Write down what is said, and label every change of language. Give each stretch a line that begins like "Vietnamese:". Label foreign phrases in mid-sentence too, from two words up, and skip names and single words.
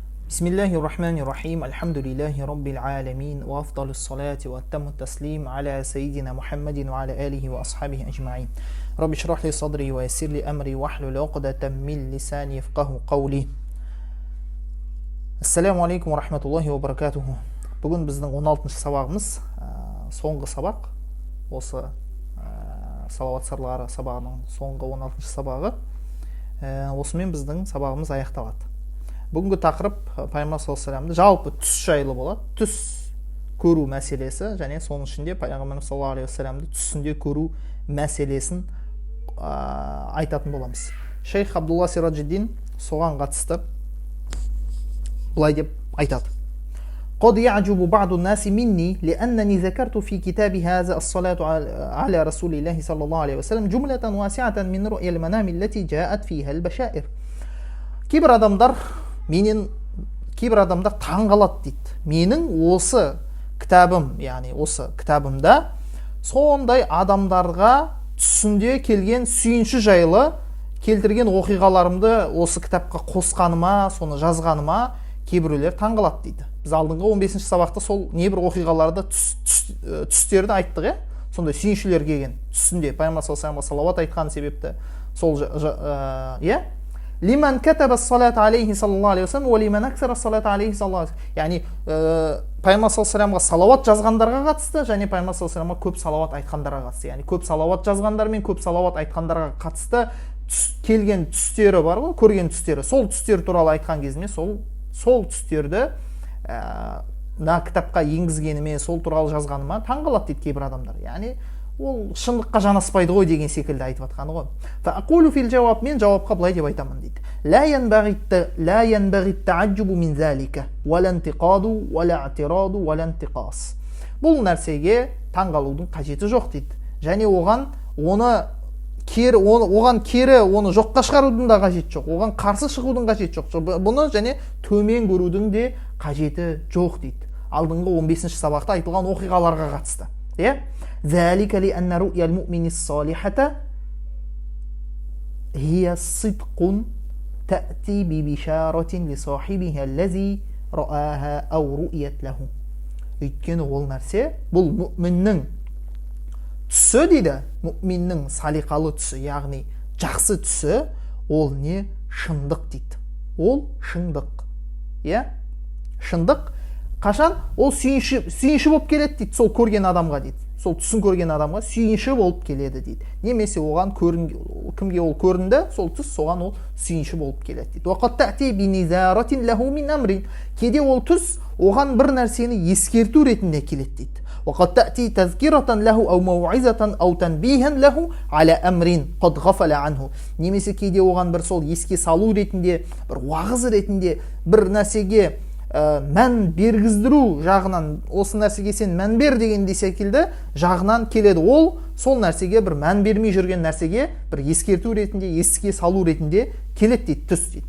Arabic: بسم الله الرحمن الرحيم الحمد لله رب العالمين وأفضل الصلاة وأتم التسليم على سيدنا محمد وعلى آله وأصحابه أجمعين رب اشرح لي صدري ويسر لي أمري واحلل عقدة من لساني يفقهوا قولي. السلام عليكم ورحمة الله وبركاته.
Kazakh: Бүгін біздің 16-шы сабағымыз, соңғы сабақ. Осы салауат сырлары сабағының соңғы 16-шы сабағы. Осымен біздің сабағымыз аяқталады. Бүгінгі тақырып Пайғамбар
Arabic: صلى الله عليه
Kazakh: жалпы түс жайлы болады. Түс көру мәселесі, және соның ішінде Пайғамбар
Arabic: صلى الله عليه وسلم
Kazakh: түсінде көру мәселесін айтатын боламыз. Шейх Абдулла Сираджиддин соған қатысты былай деп айтады.
Arabic: قد يعجب بعض الناس مني لأنني ذكرت في كتاب هذا الصلاة على رسول الله صلى الله عليه وسلم جملة واسعة من رؤيا المنام التي جاءت فيها البشائر.
Kazakh: Кейбір адамдар таң қалады дейді. Менің осы кітабым, яғни осы кітабымда сондай адамдарға түсінде келген сүйінші жайлы келтірген оқиғаларымды осы кітапқа қосқаныма, соны жазғаныма кейбіреулер таң қалады дейді. Біз алдыңғы 15-ші сабақта сол небір оқиғаларды түстерді айттық, сондай сүйіншілер келген түсінде Пайғамбар
Arabic: صلى الله عليه
Kazakh: салауат айтқан себепті сол
Arabic: لمن كتب الصلاة عليه صلى الله عليه وسلم ولمن أكثر الصلاة عليه صلى الله عليه وسلم.
Kazakh: Яғни Пайғамбар
Arabic: صلى الله عليه
Kazakh: салауат жазғандарға қатысты, және Пайғамбар
Arabic: صلى الله عليه
Kazakh: көп салауат айтқандарға қатысты. Яғни көп салауат жазғандар мен көп салауат айтқандарға қатысты келген түстері бар ғой, көрген түстері. Сол түстер туралы айтқан кезінде сол түстерді кітапқа енгізгеніме, сол туралы жазғаныма таң қалады дейді кейбір адамдар. Яғни ол шындыққа жанаспайды ғой деген секілді айтып жатқаны ғой.
Arabic: فأقول في الجواب,
Kazakh: мен жауапқа былай деп айтамын дейді.
Arabic: لا ينبغي التعجب من ذلك ولا انتقاد ولا اعتراض ولا انتقاص.
Kazakh: Бұл нәрсеге таңғалудың қажеті жоқ дейді. Және оған кері оны жоққа шығарудың да қажеті жоқ. Оған қарсы шығудың қажеті жоқ. Бұны және төмен көрудің де қажеті жоқ дейді. Алдыңғы 15-ші сабақта айтылған оқиғаларға қатысты.
Arabic: ذلك لأن رؤيا المؤمن الصالحة هي صدق تأتي ببشارة لصاحبها الذي رآها أو رؤيت له.
Kazakh: Өйткені ол нәрсе, бұл мүминнің түсі дейді, мүминнің салиқалы түсі, яғни жақсы түсі, ол не? Шындық дейді. Ол шындық. Шындық қашан? Ол сүйінші болып келеді дейді, сол көрген адамға дейді. Сол түсін көрген адамға сүйінші болып келеді дейді. Немесе оған кімге ол көрінді, сол түс соған ол сүйінші болып келеді дейді.
Arabic: وَقَدْ تَأْتِي بِنِذَارَةٍ لَهُ مِنْ أَمْرٍ.
Kazakh: Кейде ол түс оған бір нәрсені ескерту ретінде келеді дейді.
Arabic: وَقَدْ تَأْتِي تَذْكِرَةً لَهُ أَوْ مَوْعِظَةً أَوْ تَنْبِيهًا لَهُ عَلَى أَمْرٍ قَدْ غَفَلَ عَنْهُ.
Kazakh: Немесе кейде оған бір сол еске салу ретінде, бір уағыз ретінде, бір нәрсеге мән бергіздіру жағынан, осы нәрсеге сен мән бер дегендей секілді жағынан келеді. Ол сол нәрсеге, бір мән бермей жүрген нәрсеге бір ескерту ретінде, еске салу ретінде келеді дейді, түс дейді.